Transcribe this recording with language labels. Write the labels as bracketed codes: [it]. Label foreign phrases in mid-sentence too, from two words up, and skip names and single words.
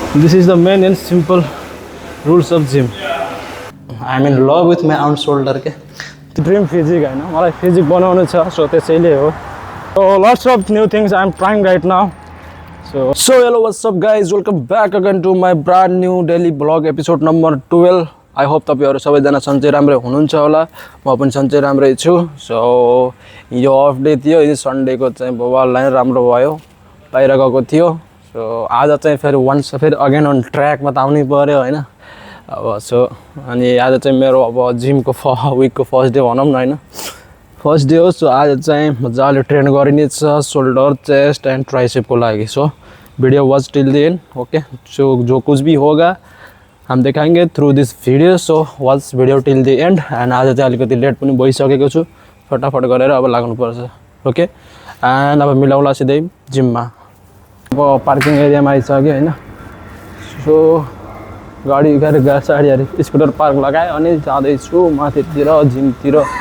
[en] This is the main and simple rules of gym. I'm in love with my own shoulder. [ne] के [en] Dream physique [ne] हैन मलाई फिजिक बनाउनु छ सो त्यसैले हो. [en] So lots of new things I'm trying right now. So hello, what's up guys, welcome back again to my brand new daily vlog episode number 12. I hope [ne] तपाईहरु सबैजना सन्चै राम्रै हुनुहुन्छ होला. म पनि सन्चै राम्रै छु. So यो अफ डे थियो, यो सन्डे को चाहिँ बवाल लाइन राम्रो भयो. बाहिर गएको थियो. So आज चाहिँ फेरि वन्स फेरि [en] again on track [ne] मा त आउनै पर्यो हैन. अब सो अनि आज चाहिँ मेरो अब जिम को विक को [en] first day [ne] भनौं न हैन. [en] first day [ne] हो. सो आज चाहिँ मजाले ट्रेन गरिने छ [en] shoulder, chest and tricep [ne] को लागि. [en] so video watch till the end. okay, so [hi] जो कुछ भी होगा हम देखाएंगे [en] through this video. so watch video till the end. [ne] एन्ड आज चाहिँ अलिकति लेट पनि भइसकेको छु. फटाफट गरेर अब लाग्नु पर्छ. ओके, एन्ड अब मिलाउला सिधै जिममा. अब पार्किङ एरियामा आइसक्यो हैन. सो गाडी गाडी स्कुटर पार्क लगाए अनि जाँदैछु माथितिर जिमतिर.